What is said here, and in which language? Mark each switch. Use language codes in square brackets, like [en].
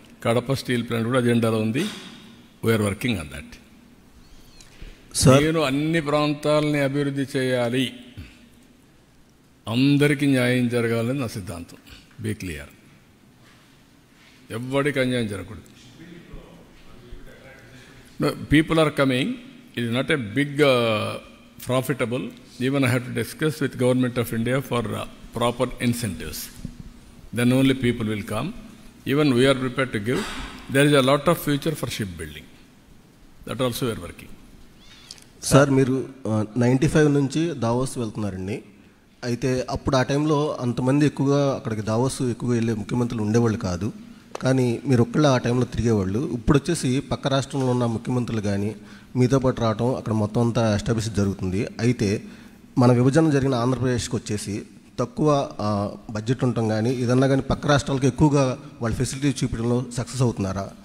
[te] Kadapa steel plant కూడా అజెండాలో ఉంది. [en] We are working on that. [te] నేను అన్ని ప్రాంతాలని అభివృద్ధి చేయాలి, అందరికీ న్యాయం జరగాలని నా సిద్ధాంతం. [en] be clear, [te] ఎవ్వడికి అన్యాయం జరగకూడదు. [en] People are coming. It is not a big profitable. Even I have to discuss with Government of India for proper incentives. Then only people will come. Even we are prepared to give. There is a lot of future for shipbuilding. That also we are working. [te] Sir, మీరు 95 నుంచి Davos వెళ్తున్నారండి. అయితే అప్పుడు ఆ టైంలో అంతమంది ఎక్కువగా అక్కడికి దావోస్ ఎక్కువగా వెళ్ళే ముఖ్యమంత్రులు ఉండేవాళ్ళు కాదు. కానీ మీరు ఒక్కళ్ళ ఆ టైంలో తిరిగేవాళ్ళు. ఇప్పుడు వచ్చేసి పక్క రాష్ట్రంలో ఉన్న ముఖ్యమంత్రులు కానీ మీతో పాటు రావడం, అక్కడ మొత్తం అంతా ఎస్టాబ్లిష్ జరుగుతుంది. అయితే మన విభజన జరిగిన ఆంధ్రప్రదేశ్కి వచ్చేసి తక్కువ బడ్జెట్ ఉండటం కానీ ఏదన్నా కానీ పక్క రాష్ట్రాలకు ఎక్కువగా వాళ్ళ ఫెసిలిటీ చూపించడంలో సక్సెస్ అవుతున్నారా?